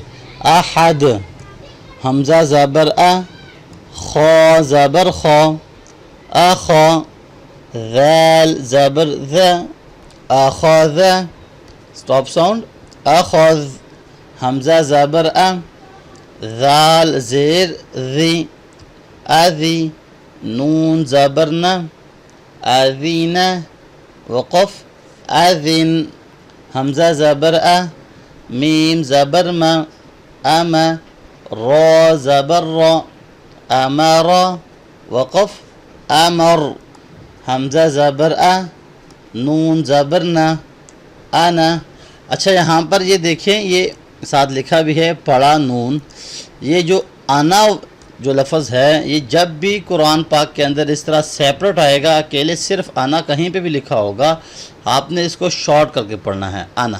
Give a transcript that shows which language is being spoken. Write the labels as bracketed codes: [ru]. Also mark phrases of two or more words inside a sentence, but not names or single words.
[ur] احد، حمزہ زبر آ، خو زبر خو، اخو، ذال زبر ذا، اخذ، [en] stop sound [ur] اخذ، حمزہ زبر آ، ذال زیر ذی، اذی، نون زبر نا، اذینہ، وقف اذن، حمزہ زبر آ، میم زبر ما، اما، را زبر را، امر، وقف امر، حمزہ زبر آ، نون زبر نا، انا۔ اچھا، یہاں پر یہ دیکھیں، یہ ساتھ لکھا بھی ہے پڑا نون۔ یہ جو انا جو لفظ ہے، یہ جب بھی قرآن پاک کے اندر اس طرح سیپریٹ آئے گا، اکیلے صرف انا کہیں پہ بھی لکھا ہوگا، آپ نے اس کو شارٹ کر کے پڑھنا ہے، انا۔